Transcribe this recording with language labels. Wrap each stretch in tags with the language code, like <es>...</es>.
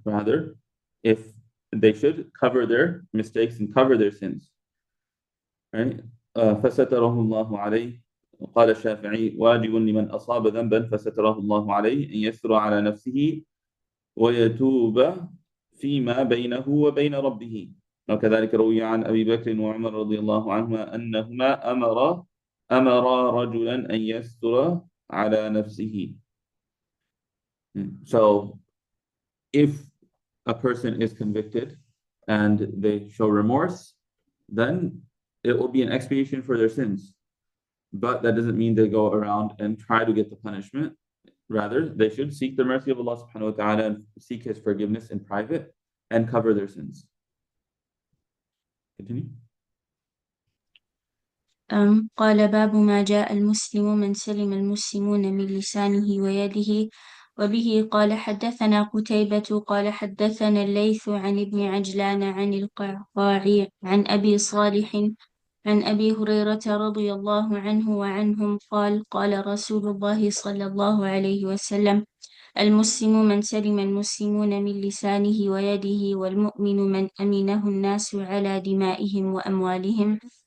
<en>Rather, if they should cover their mistakes and cover their sins, right?</en> <ar>فستره الله عليه. قال الشافعي: واجب لمن أصاب ذنبا فستره الله عليه أن يستر على نفسه ويتوب فيما بينه وبين ربه. وكذلك روي عن أبي بكر وعمر رضي الله عنهما أنهما أمر رجلا أن يستر على نفسه.</ar> <en>So if a person is convicted and they show remorse, then it will be an expiation for their sins. But that doesn't mean they go around and try to get the punishment. Rather, they should seek the mercy of Allah subhanahu wa ta'ala and seek His forgiveness in private and cover their sins. Continue.</en> <ar>قال باب ما جاء المسلم من سلم المسلمون من لسانه ويده. وبه قال حدثنا قتيبة قال حدثنا الليث عن ابن عجلان عن القعقاع عن أبي صالح عن أبي هريرة رضي الله عنه وعنهم قال قال رسول الله صلى الله عليه وسلم: المسلم من سلم المسلمون من لسانه ويده، والمؤمن من أمنه الناس على دمائهم وأموالهم.</ar>